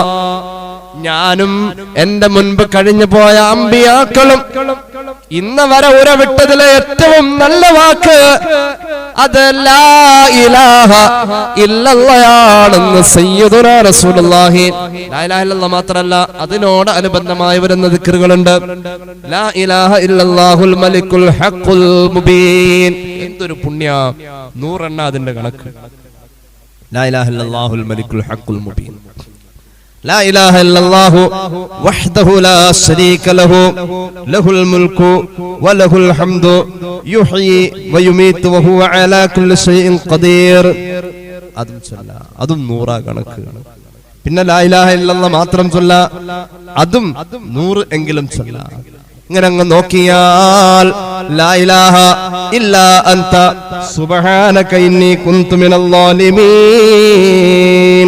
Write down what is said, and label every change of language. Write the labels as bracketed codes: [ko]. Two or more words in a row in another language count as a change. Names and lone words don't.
[ml] ഞാനും എന്റെ മുൻപ് കഴിഞ്ഞു പോയ അമ്പിയാക്കളും ഇന്ന് വരെ ഉരവിട്ടതിലെ ഏറ്റവും നല്ല വാക്ക് അത് [ar] لا إله إلا الله سيدنا رسول الله. لا إله إلا الله [ml] മാത്രമല്ല, അതിനോട് അനുബന്ധമായി വരുന്ന ദിക്റുകളുണ്ട്. [ar] لا إله إلا الله الملك الحق المبين. [ml] എന്തൊരു പുണ്യ! 100 എണ്ണ അതിന്റെ കണക്ക്. [ar] لا إله إلا الله الملك الحق المبين. لا إله إلا الله وحده لا شريك له له الملك وله الحمد يحيي ويميت وهو على كل شيء قدير. [ml] അതും 100 കണക്ക്. പിന്നെ [ar] لا إله إلا الله [ml] മാത്രം ചൊല്ല, അതും 100 എങ്കിലും ചൊല്ല. ഇങ്ങനെ അങ്ങ് നോക്കിയാൽ [ar] لا إله إلا أنت سبحانك إني كنت من الظالمين.